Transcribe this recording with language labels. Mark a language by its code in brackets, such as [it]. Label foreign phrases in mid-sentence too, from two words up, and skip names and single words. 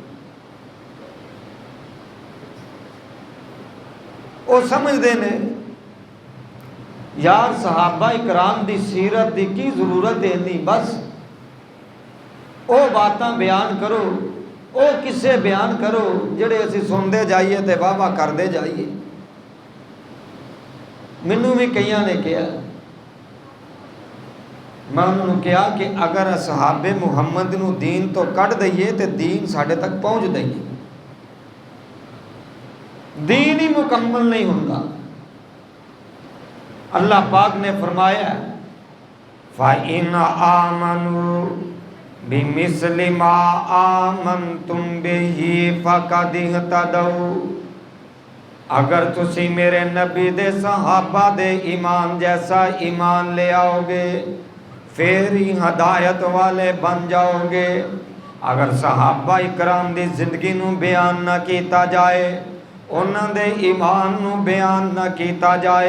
[pa] وہ سمجھتے نے یار صحابہ اکرام دی سیرت دی کی ضرورت ہے، نہیں بس او باتاں بیان کرو، او کسے بیان کرو جڑے اسی سندے جائیے تے واہ واہ کردے جائیے۔ منوں بھی کئیاں نے کہا، میں انہوں نے کہا کہ اگر اصحاب محمد نو دین تو کٹ دئیے تے دین ساڑھے تک پہنچ دئیے، دین ہی مکمل نہیں ہوتا۔ [ar] اللہ پاک نے فرمایا فَإِنْ آمَنُوا بِمِثْلِ مَا آمَنْتُمْ بِهِ فَقَدِ اهْتَدَوْا، [pa] اگر تسی میرے نبی دے صحابہ دے ایمان جیسا ایمان لے آؤ گے پھر ہی ہدایت والے بن جاؤ گے۔ اگر صحابہ اکرام دی زندگی نو بیان نہ کیتا جائے، انہاں دے ایمان نو بیان نہ کیتا جائے،